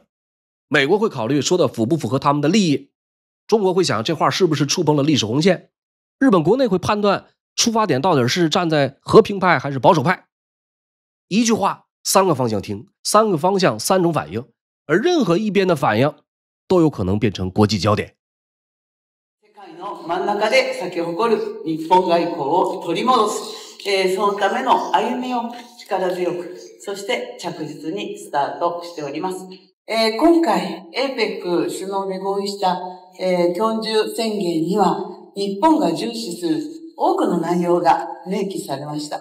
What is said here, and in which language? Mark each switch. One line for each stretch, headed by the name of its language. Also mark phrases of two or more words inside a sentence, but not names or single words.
Chinese: 美國會考慮說的符不符合他們的利益，中國會想這話是不是觸碰了歷史紅線，日本國內會判斷出發點到底是站在和平派還是保守派。一句話3個方向聽，3個方向3種反應，而任何一邊的反應都有可能變成国際焦点。
Japanese: 世界の真ん中で咲き誇る日本外交を取り戻す、そのための歩みを力強く、そして着実にスタートしております。今回 APEC 首脳で合意した、共同宣言には日本が重視する多くの内容が明記されました。